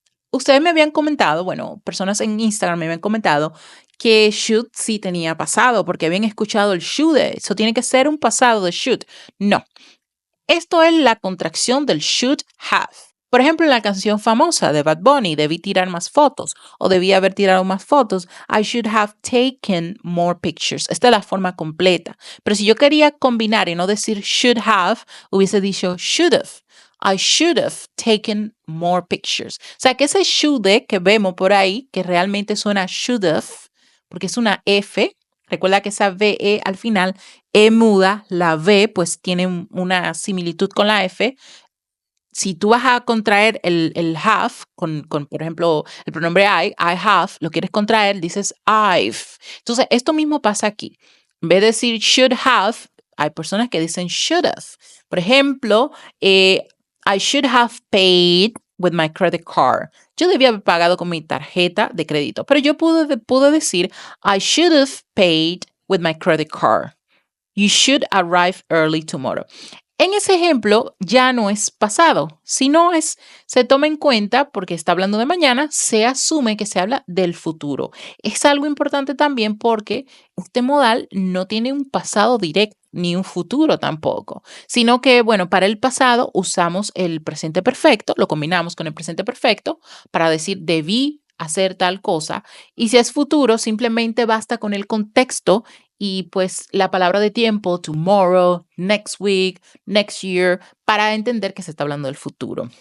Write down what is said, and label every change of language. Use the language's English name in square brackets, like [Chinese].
[Spanish] Ustedes me habían comentado, bueno, personas en Instagram me habían comentado que should sí tenía pasado porque habían escuchado el should. Eso tiene que ser un pasado de should. No. Esto es la contracción del should have. Por ejemplo, en la canción famosa de Bad Bunny, debí tirar más fotos o debí haber tirado más fotos. [English] I should have taken more pictures. [Spanish] Esta es la forma completa. Pero si yo quería combinar y no decir should have, hubiese dicho should have. [English] I should have taken more pictures. [Spanish] O sea, que ese should que vemos por ahí, que realmente suena should have, porque es una F. Recuerda que esa VE al final, E muda, la V pues tiene una similitud con la F. Si tú vas a contraer el have con, por ejemplo, el pronombre I have, lo quieres contraer, dices I've. Entonces, esto mismo pasa aquí. En vez de decir should have, hay personas que dicen should have. [English] Por ejemplo, I should have paid with my credit card. [Spanish] Yo debía haber pagado con mi tarjeta de crédito, pero yo pude decir [English] I should have paid with my credit card. You should arrive early tomorrow. [Spanish] En ese ejemplo ya no es pasado, sino se toma en cuenta porque está hablando de mañana, se asume que se habla del futuro. Es algo importante también porque este modal no tiene un pasado directo ni un futuro tampoco, sino que, bueno, para el pasado usamos el presente perfecto, lo combinamos con el presente perfecto para decir debí hacer tal cosa, y si es futuro simplemente basta con el contexto y pues la palabra de tiempo, [English] tomorrow, next week, next year, [Spanish] para entender que se está hablando del futuro.